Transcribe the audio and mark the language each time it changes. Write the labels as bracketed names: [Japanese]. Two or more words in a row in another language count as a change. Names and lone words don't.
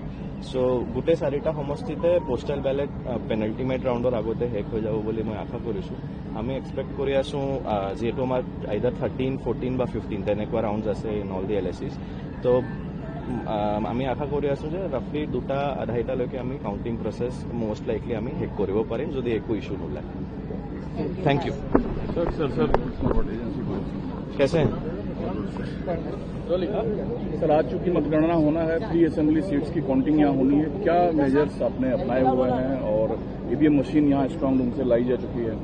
[Assamese] সো গোটেই 4টা সমষ্টিতে [English] postal ballot penultimate [Assamese] ৰাউণ্ডৰ আগতে শেষ হৈ যাব বুলি মই আশা কৰিছোঁ। আমি এক্সপেক্ট কৰি আছোঁ যিহেতু আমাৰ আইদাৰ 13, 14 বা 15 তেনেকুৱা ৰাউণ্ডছ আছে [English] in all the [Assamese] LSCs। তো আমি আশা কৰি আছোঁ যে ৰাফলি 2টা-2.5টালৈকে আমি [English] counting process most likely [Assamese] আমি শেষ কৰিব পাৰিম যদি একো ইছ্যু নোলায়। [English] thank you. [Hindi] कैसे हैं सर? आज चूंकि मतगणना होना है, 3 [English] assembly seats [Hindi] की काउंटिंग यहाँ होनी है, क्या मेजर्स आपने अपनाए हुए हैं और [English] EVM machine [Hindi] यहाँ [English] strong room [Hindi] से लाई जा चुकी है?